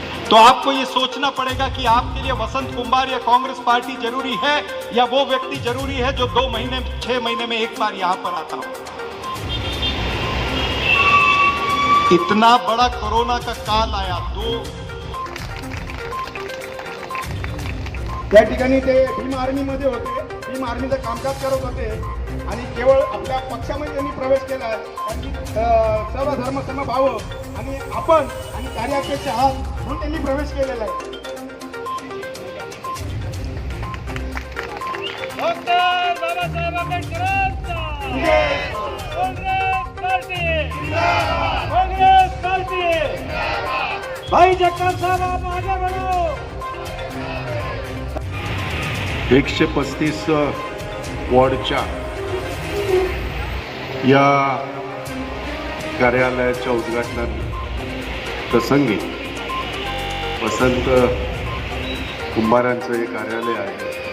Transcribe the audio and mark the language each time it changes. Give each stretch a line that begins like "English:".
Hindi: तो आपको ये सोचना पड़ेगा कि आपके लिए वसंत कुंभार या कांग्रेस पार्टी जरूरी है या वो व्यक्ति जरूरी है जो 2 महीने 6 महीने में एक बार यहां पर आता हो। इतना बड़ा कोरोना का काल आया,
Marathi: त्या ठिकाणी ते भीम आर्मीमध्ये होते, भीम आर्मीचं कामकाज करत होते आणि केवळ आपल्या पक्षामध्ये त्यांनी प्रवेश केला आहे। कारण की सर्व धर्म समभाव आणि आपण आणि कार्याध्यक्ष आहात म्हणून त्यांनी प्रवेश केलेला आहे। डॉक्टर बाबासाहेब आंबेडकरांचा काँग्रेस पार्टी जिंदाबाद, काँग्रेस पार्टी जिंदाबाद।
Hindi: भाई जगताप साहब आप आगे बढ़ो।
Marathi: 135 वॉर्डच्या या कार्यालयाच्या उद्घाटन प्रसंगी वसंत कुंभारांचं हे कार्यालय आहे।